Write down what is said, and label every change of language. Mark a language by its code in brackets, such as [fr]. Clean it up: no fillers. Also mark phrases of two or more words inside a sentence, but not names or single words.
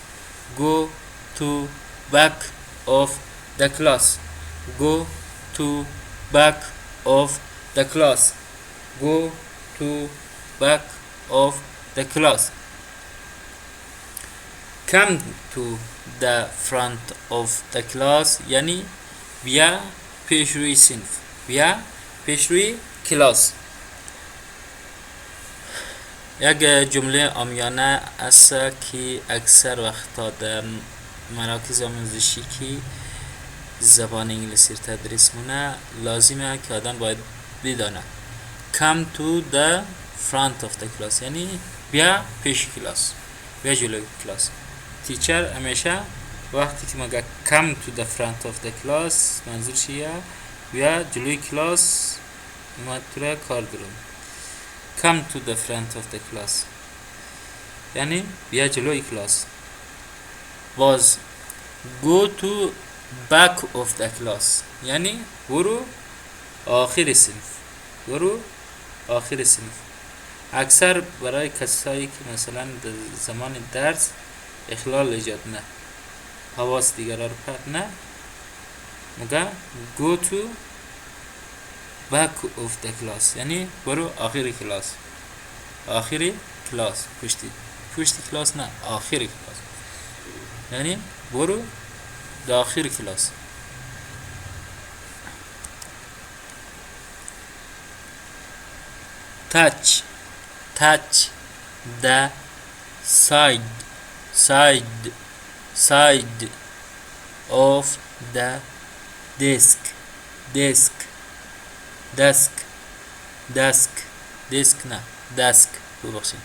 [en] Go to back of the class. Go to back of the class. Go to back of the class. Come to the front of the class [fa] یعنی بیا پیشروی صنف، بیا پیشروی کلاس. یک جمله عامیانه است که اکثر وقتا در مراکز آموزشی که زبان انگلیسی تدریس مونه لازمه که آدم باید بدانه. [en] Come to the front of the class [fa] یعنی بیا پیش کلاس، بیا جلوی کلاس. تیچر همیشه وقتی که مگه [en] come to the front of the class [fa] منظور چیه؟ بیا جلوی کلاس ما تو را کار دارم. [en] Come to the front of the class [fa] یعنی بیا جلوی کلاس. باز [en] go to back of the class [fa] یعنی برو آخر صنف، برو آخر صنف. اکثر برای کسایی که مثلا در زمان درس اخلال ایجاد نه، حواس دیگرها رو پرت نه، مگه [en] go to back of the class [fa] یعنی برو آخر کلاس. آخر کلاس، پشت کلاس نه، آخر کلاس یعنی برو داخل کلاس. [en] touch the side of the desk نه desk ببخشید.